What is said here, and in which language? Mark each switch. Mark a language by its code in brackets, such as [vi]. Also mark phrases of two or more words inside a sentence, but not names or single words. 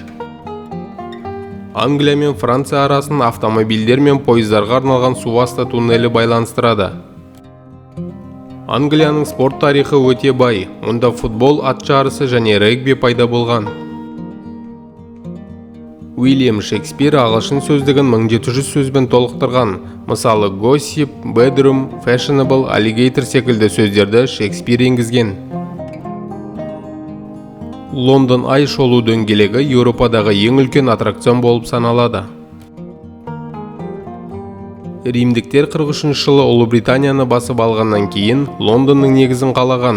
[kk] Англия мен Франция арасын автомобильдер мен пойыздарға арналған су асты туннелі байланыстырады. Англияның спорт тарихы өте бай, онда футбол, ат жарысы және регби пайда болған. Уильям Шекспир ағылшын сөздігін 1700 сөзбен толықтырған. Мысалы, [en] gossip, bedroom, fashionable, alligator [kk] секілді сөздерді Шекспир енгізген. Лондон ай шолу дөңгелегі Еуропадағы ең үлкен аттракцион болып саналады. Римдіктер 43 жылы Ұлыбританияны басып алғаннан кейін Лондонның негізін қалаған.